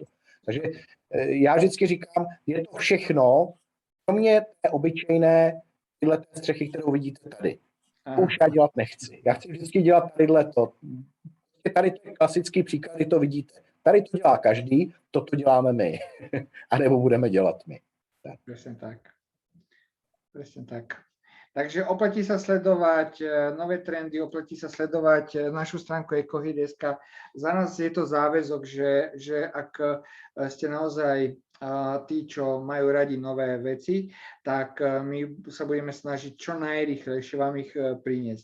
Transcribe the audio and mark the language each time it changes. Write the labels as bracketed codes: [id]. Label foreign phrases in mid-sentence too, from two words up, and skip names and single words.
[cs] Takže já vždycky říkám, je to všechno, kromě té obyčejné tyhle střechy, kterou vidíte tady. To už já dělat nechci. Já chci vždycky dělat tadyhle to. Tady to je klasický příklad, kdy to vidíte. Tady to dělá každý, toto děláme my. A nebo budeme dělat my. [sk] Presne tak. Presne tak. Takže oplatí sa sledovať nové trendy, oplatí sa sledovať našu stránku Ecohit.sk. Za nás je to záväzok, že ak ste naozaj tí, čo majú radi nové veci, tak my sa budeme snažiť čo najrýchlejšie vám ich priniesť.